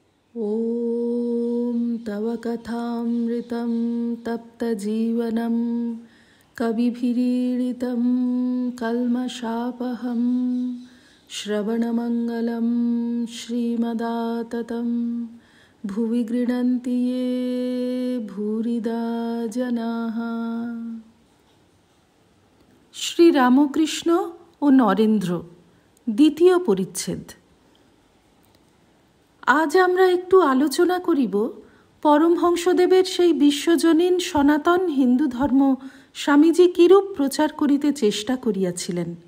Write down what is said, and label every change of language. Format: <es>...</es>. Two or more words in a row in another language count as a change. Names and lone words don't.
<sa>ॐ तव कथामृतं तप्तजीवनं कविभिरीडितं कल्मषापहं श्रवणमङ्गलं श्रीमदाततं भुवि गृह्णन्ति ये भूरिदा जनाः।</sa> <bn>শ্রী রামকৃষ্ণ ও নরেন্দ্র, দ্বিতীয় পরিচ্ছেদ। আজ আমরা একটু আলোচনা করিব পরমহংসদেবের সেই বিশ্বজনীন সনাতন হিন্দু ধর্ম স্বামীজি কিরূপ প্রচার করিতে চেষ্টা করিয়াছিলেন।</bn>